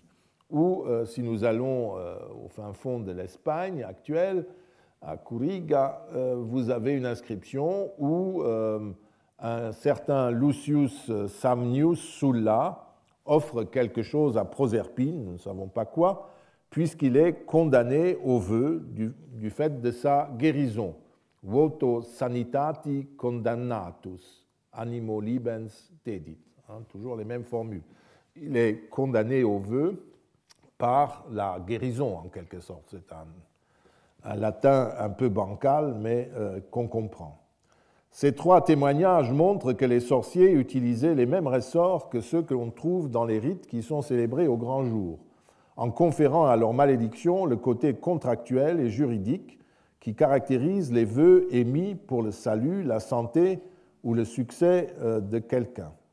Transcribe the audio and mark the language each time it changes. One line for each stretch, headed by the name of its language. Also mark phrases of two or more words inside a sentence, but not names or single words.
French: Ou, si nous allons au fin fond de l'Espagne actuelle, à Curiga, vous avez une inscription où un certain Lucius Samnius Sulla offre quelque chose à Proserpine, nous ne savons pas quoi, puisqu'il est condamné au vœu du fait de sa guérison.
Latin: Voto sanitati condannatus, animo libens dedit.
French: Toujours les mêmes formules. Il est condamné au vœu par la guérison, en quelque sorte. C'est un latin un peu bancal, mais qu'on comprend. Ces trois témoignages montrent que les sorciers utilisaient les mêmes ressorts que ceux que l'on trouve dans les rites qui sont célébrés au grand jour, en conférant à leur malédiction le côté contractuel et juridique qui caractérise les vœux émis pour le salut, la santé ou le succès de quelqu'un.